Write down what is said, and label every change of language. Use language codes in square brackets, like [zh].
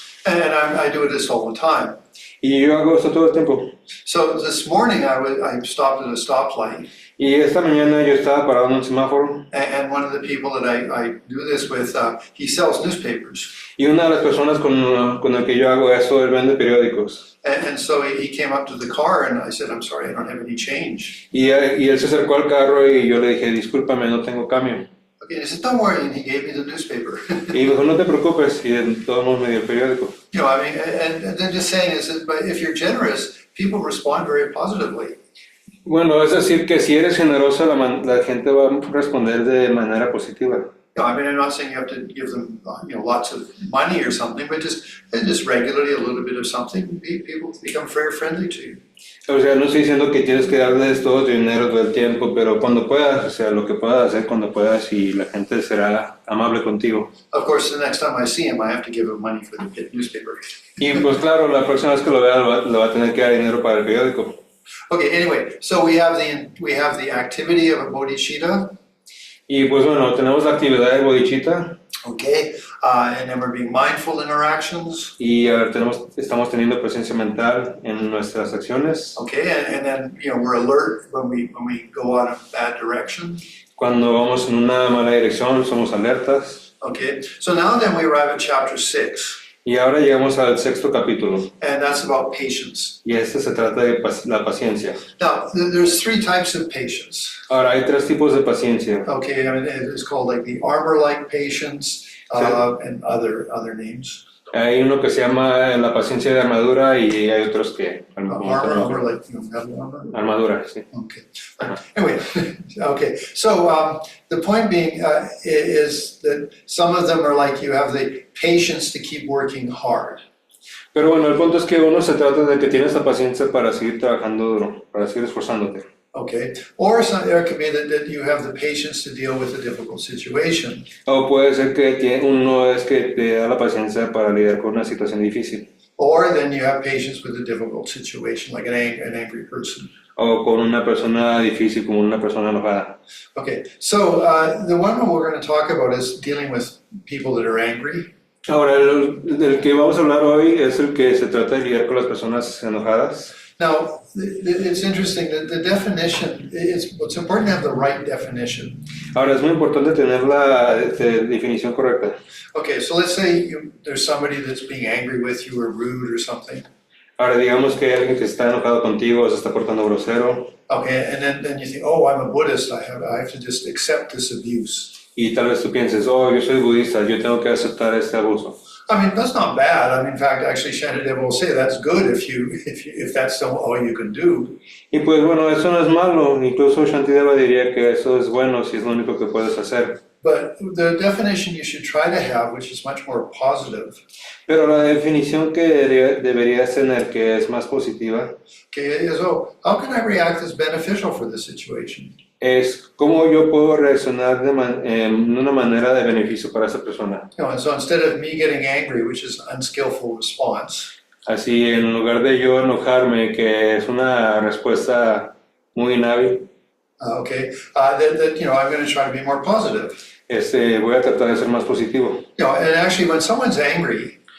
[en] And I do this all the time. [es] Y yo hago esto todo el tiempo. [en] So this morning I stopped at a stoplight. [es] Y esta mañana yo estaba parado en un semáforo. [en] And one of the people that I do this with, he sells newspapers. [es] Y una de las personas con el que yo hago eso, él vende periódicos. [en] And so he came up to the car and I said, I'm sorry, I don't have any change. [es] Y él se acercó al carro y yo le dije, discúlpame, no tengo cambio. [en] Okay, and he said, don't worry, and he gave me the newspaper. [es] Y me dijo, no te preocupes, y de todos modos me dio el periódico. [en] I mean, and then just saying is that, but if you're generous, people respond very positively. [es] Bueno, es decir, que si eres generoso, la gente va a responder de manera positiva. [en] I mean, I'm not saying you have to give them, lots of money or something, but just regularly a little bit of something, people become very friendly to you. [es] O sea, no estoy diciendo que tienes que darles todo tu dinero todo el tiempo, pero cuando puedas, o sea, lo que puedas hacer cuando puedas y la gente será amable contigo. [en] Of course, the next time I see him, I have to give him money for the newspaper. [es] Y pues claro, la próxima vez que lo vea, le va a tener que dar dinero para el periódico. [en] Okay, anyway, so we have the activity of a bodhicitta. [es] Y pues bueno, tenemos la actividad de bodhicitta. [en] Okay, and then we're being mindful in our actions. [es] Y estamos teniendo presencia mental en nuestras acciones. [en] Okay, and then we're alert when we go out a bad direction. [es] Cuando vamos en una mala dirección, somos alertas. [en] Okay, so now then we arrive at chapter 6. [es] Y ahora llegamos al 6º capítulo. [en] And that's about patience. [es] Y se trata de la paciencia. [en] Now, there's 3 types of patience. [es] Ahora hay 3 tipos de paciencia. [en] Okay, I mean, it's called like the armor-like patience, and other names. [es] Hay uno que se llama la paciencia de armadura y hay otros que... [en] Armor like metal armor? [es] Armadura, sí. [en] Okay. Anyway, okay. So the point being is that some of them are like you have the patience to keep working hard. [es] Pero bueno, el punto es que uno se trata de que tienes la paciencia para seguir trabajando duro, para seguir esforzándote. [en] Okay. Or there could be that you have the patience to deal with a difficult situation. [es] O puede ser que uno es que te da la paciencia para lidiar con una situación difícil. [en] Or then you have patience with a difficult situation, like an angry person. [es] O con una persona difícil, como una persona enojada. [en] Okay, so the one we're going to talk about is dealing with people that are angry. [es] Ahora, del que vamos a hablar hoy es el que se trata de lidiar con las personas enojadas. [en] Now, it's interesting that the definition, it's important to have the right definition. [es] Ahora, es muy importante tener la definición correcta. [en] Okay, so let's say there's somebody that's being angry with you or rude or something. [es] Ahora, digamos que hay alguien que está enojado contigo o se está portando grosero. [en] Okay, and then you think, oh, I'm a Buddhist, I have to just accept this abuse. [es] Y tal vez tú pienses, oh, yo soy budista, yo tengo que aceptar este abuso. [en] I mean, that's not bad. I mean, in fact, actually, Shantideva will say that's good if that's all you can do. [es] Y pues bueno, eso no es malo. Incluso Shantideva diría que eso es bueno si es lo único que puedes hacer. [en] But the definition you should try to have, which is much more positive. [es] Pero la definición que deberías tener, que es más positiva, [en] Okay, is, how can I react as beneficial for the situation? [es] es cómo yo puedo reaccionar de una manera de beneficio para esa persona. [en] And so instead of me getting angry, which is an unskillful response, [es] Así, en lugar de yo enojarme, que es una respuesta muy inhábil, [en] that I'm going to try to be more positive. [es] voy a tratar de ser más positivo. [en] And actually, when someone's angry,